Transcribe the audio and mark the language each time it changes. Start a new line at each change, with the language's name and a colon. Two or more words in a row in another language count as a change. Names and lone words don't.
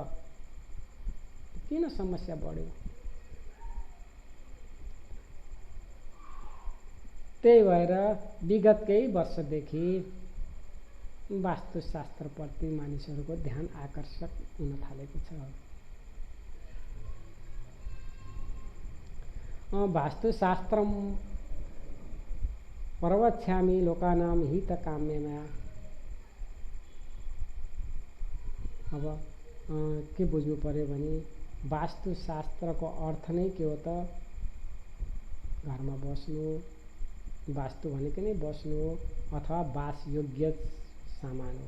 Nepali: किन समस्या बढ्यो? त्यही भएर विगत केही वर्षदेखि वास्तुशास्त्रप्रति मानिसहरूको ध्यान आकर्षक हुन थालेको छ।
Sanskrit: वास्तुशास्त्रम प्रवक्ष्यामि लोकानां हितकाम्यया।
Nepali: अब के बुझ्नु पर्यो भने वास्तुशास्त्रको अर्थ नै के हो त? घरमा बस्नु, वास्तु भनेको नै बस्नु अथवा वास योग्य सामान हो।